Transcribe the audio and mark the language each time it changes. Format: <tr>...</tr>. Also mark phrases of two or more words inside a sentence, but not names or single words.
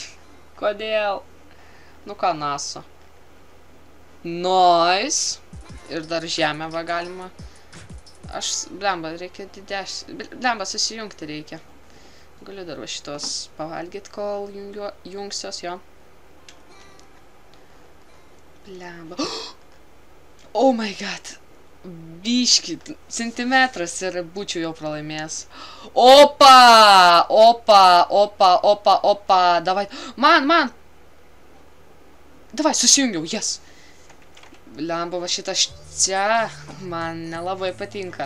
<lt>Kodėl? Nu ką, NASA. Nice. Ir dar žemę va galima. Blemba, reikia didesnį. Blemba, susijungti reikia. Galiu dar va šitos pavalgyti, kol jungsios jo. Blemba.</lt> <en>Oh my god.</en> <lt>Biški, centimetras ir būčiau jau pralaimėjęs. Opa! Davai. Man! Davai, susijungiau, yes. Blemba, va šitas čia man nelabai patinka.</lt>